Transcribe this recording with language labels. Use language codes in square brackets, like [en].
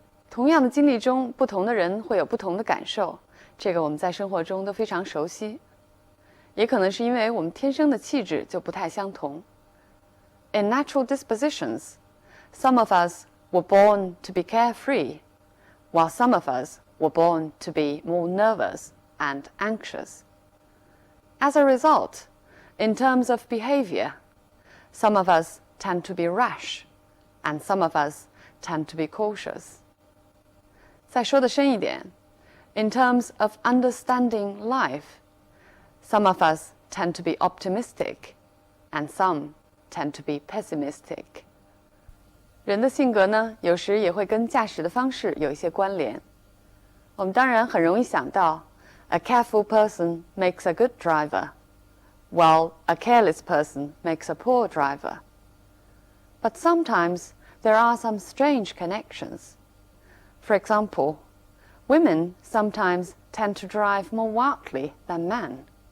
[zh] 同样的经历中，不同的人会有不同的感受，这个我们在生活中都非常熟悉。也可能是因为我们天生的气质就不太相同。 [en] In natural dispositions, some of us were born to be carefree, while some of us were born to be more nervous and anxious. As a result, in terms of behavior, some of us tend to be rash, and some of us tend to be cautious. [zh] 再说得深一点 [en] in terms of understanding life, some of us tend to be optimistic, and some tend to be pessimistic. [zh] 人的性格呢，有时也会跟驾驶的方式有一些关联。我们当然很容易想到 [en] a careful person makes a good driver, while a careless person makes a poor driver. But sometimes there are some strange connections. For example, women sometimes tend to drive more wildly than men.